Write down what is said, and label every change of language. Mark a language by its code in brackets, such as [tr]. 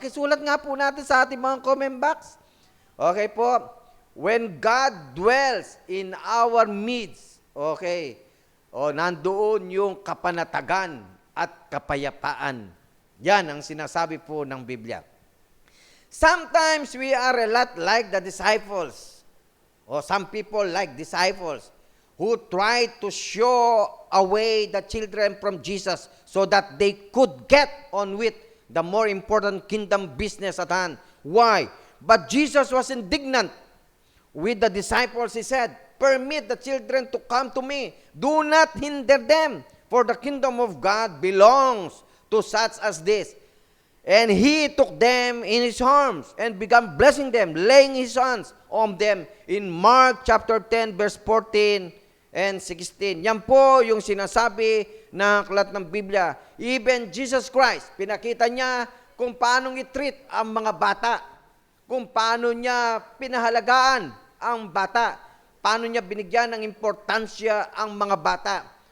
[tl] Pakisulat nga po natin sa ating mga comment box. [en] Okay po? When God dwells in our midst, okay, [tl] nandoon yung kapanatagan at kapayapaan. Yan ang sinasabi po ng Biblia. [en] Sometimes we are a lot like the disciples. Some people like disciples who tried to show away the children from Jesus so that they could get on with the more important kingdom business at hand. Why? But Jesus was indignant with the disciples. He said, "Permit the children to come to me. Do not hinder them, for the kingdom of God belongs to such as this." And he took them in his arms and began blessing them, laying his hands on them in Mark chapter 10, verse 14 and 16. [tl] Yan po yung sinasabi ng aklat ng Biblia. [en] Even Jesus Christ, [tl] pinakita niya kung paano i-treat ang mga bata, kung paano niya pinahalagaan ang bata, paano niya binigyan ng importansya ang mga bata.